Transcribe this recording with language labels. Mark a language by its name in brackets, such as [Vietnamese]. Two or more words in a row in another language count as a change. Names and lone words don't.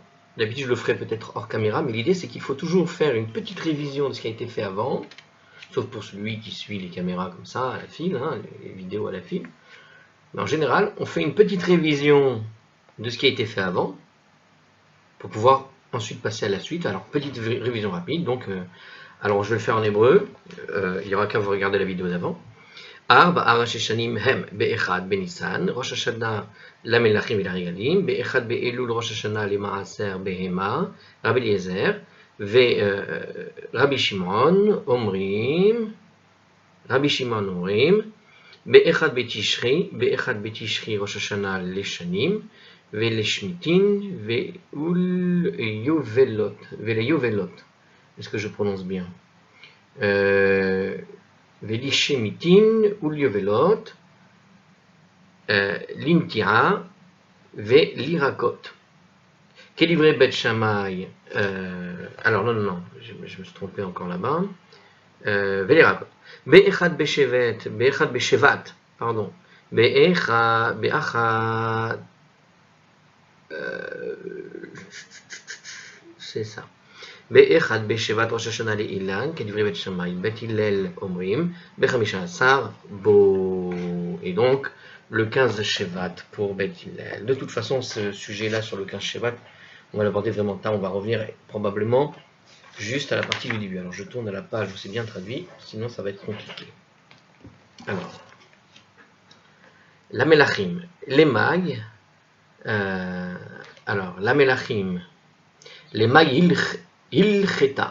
[French] D'habitude, je le ferai peut-être hors caméra, mais l'idée, c'est qu'il faut toujours faire une petite révision de ce qui a été fait avant, sauf pour celui qui suit les caméras comme ça, à la file, hein, les vidéos à la file. Mais en général, on fait une petite révision de ce qui a été fait avant, pour pouvoir ensuite passer à la suite. Alors, petite révision rapide. Donc, alors je vais le faire en hébreu. Il n'y aura qu'à vous regarder la vidéo d'avant. [Hebrew] ארבע השנים הם באחד בניסן, ראש השנה למלכים ולרגלים, באחד באלול ראש השנה למעשר בהמה, רבי אליעזר ורבי שמעון אומרים, באחד בתשרי ראש השנה לשנים ולשמיטין וליובלות. [French] Est-ce que je prononce bien? [Hebrew] ולשמיטין וליובלות, לנטיעה ולירקות. כדברי בית שמאי, [French] alors non, je me suis trompé encore là-bas, [Hebrew] ולירקות. באחד בשבט, [French] pardon, באחד, c'est ça. [Hebrew] באחד בשבט ראש השנה לאילן, כדברי בית שמאי, בית הלל אומרים, ב-15 בו. [French] Et donc, le 15 Shevat pour Beth Hillel. De toute façon, ce sujet-là sur le 15 Shevat, on va l'aborder vraiment tard, on va revenir probablement juste à la partie du début. Alors, je tourne à la page où c'est bien traduit, sinon ça va être compliqué. Alors, la Melachim, les mags, alors, la Melachim, les mags Ilcheta.